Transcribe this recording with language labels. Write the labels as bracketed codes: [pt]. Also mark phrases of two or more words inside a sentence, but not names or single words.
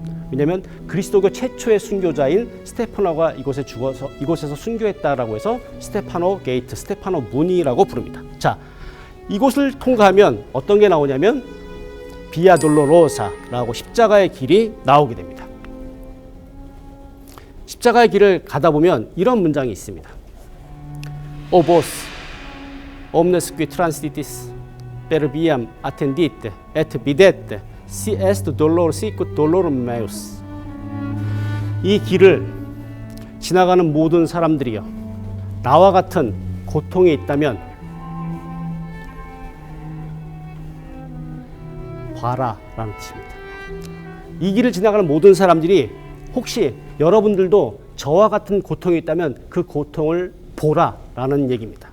[ko] 왜냐하면 그리스도교 최초의 순교자인 스테파노가 이곳에 죽어서 이곳에서 순교했다라고 해서 스테파노 게이트, 스테파노 문이라고 부릅니다. 자, 이곳을 통과하면 어떤 게 나오냐면 비아 돌로로사라고 십자가의 길이 나오게 됩니다. 십자가의 길을 가다 보면 이런 문장이 있습니다. [la] O vos, omnes qui transitis per viam attendite et videte, si est dolor sicut dolorum meus. [ko] 이 길을 지나가는 모든 사람들이여, 나와 같은 고통이 있다면 봐라 라는 뜻입니다. 이 길을 지나가는 모든 사람들이 혹시 여러분들도 저와 같은 고통이 있다면 그 고통을 보라라는 얘기입니다.